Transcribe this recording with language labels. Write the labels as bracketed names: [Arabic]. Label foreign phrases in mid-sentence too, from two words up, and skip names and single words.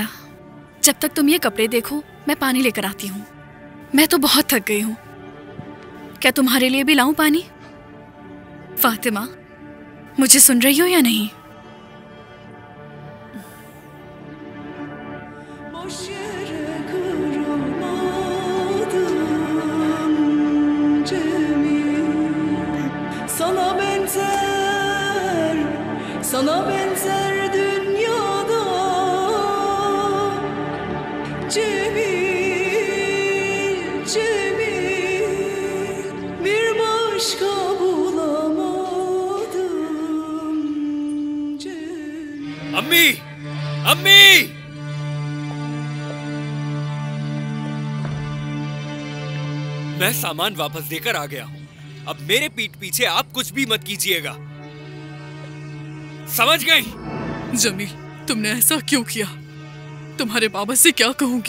[Hindi] जब तक तुम ये कपड़े देखो, मैं पानी लेकर आती हूँ। मैं तो बहुत थक गई हूँ। क्या तुम्हारे लिए भी लाऊं पानी? फातिमा, मुझे सुन रही हो या नहीं? [Turkish] Boş yere kırılmadım Cemil. Sana benzer dünyada Cemil, Cemil, bir başka bulamadım Cemil. [Hindi] अम्मी, अम्मी! मैं सामान वापस देकर आ गया हूं। अब मेरे पीठ पीछे आप कुछ भी मत कीजिएगा, समझ गई? जमील, तुमने ऐसा क्यों किया? तुम्हारे बाबा से क्या कहूंगी?